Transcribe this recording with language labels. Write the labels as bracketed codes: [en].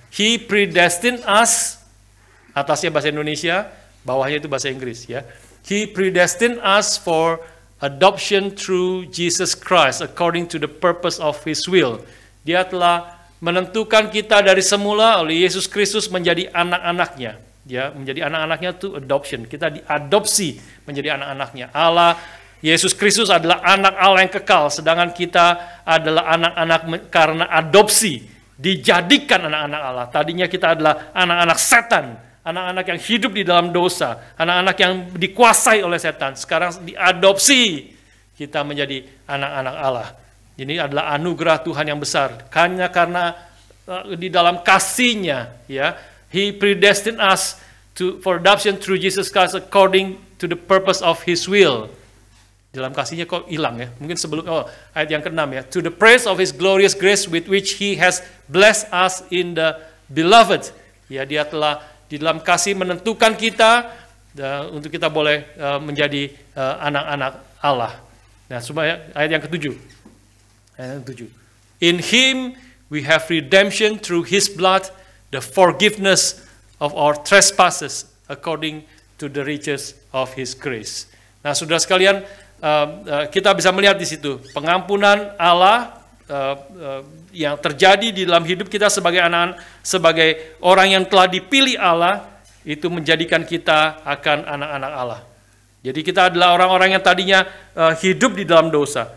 [en] He predestined us, [id] atasnya bahasa Indonesia, bawahnya itu bahasa Inggris, ya. [en] He predestined us for adoption through Jesus Christ according to the purpose of His will. [id] Dia telah menentukan kita dari semula oleh Yesus Kristus menjadi anak-anaknya. Ya, menjadi anak-anaknya itu adoption. Kita diadopsi menjadi anak-anaknya. Allah, Yesus Kristus adalah anak Allah yang kekal, sedangkan kita adalah anak-anak karena adopsi, dijadikan anak-anak Allah. Tadinya kita adalah anak-anak setan, anak-anak yang hidup di dalam dosa, anak-anak yang dikuasai oleh setan. Sekarang diadopsi, kita menjadi anak-anak Allah. Ini adalah anugerah Tuhan yang besar. Hanya karena di dalam kasih-Nya, ya, [en] He predestined us for adoption through Jesus Christ according to the purpose of His will. [id] Dalam kasih-Nya kok hilang, ya? Mungkin sebelum ayat yang ke-6, ya. [en] To the praise of His glorious grace with which He has blessed us in the beloved. [id] Ya, Dia telah di dalam kasih menentukan kita untuk kita boleh menjadi anak-anak Allah. Nah, supaya ayat yang ke-7. Ayat yang ke-7. [en] In Him we have redemption through His blood, the forgiveness of our trespasses according to the riches of His grace. [id] Nah, saudara sekalian, kita bisa melihat di situ pengampunan Allah yang terjadi di dalam hidup kita sebagai anak, sebagai orang yang telah dipilih Allah, itu menjadikan kita akan anak-anak Allah. Jadi kita adalah orang-orang yang tadinya hidup di dalam dosa.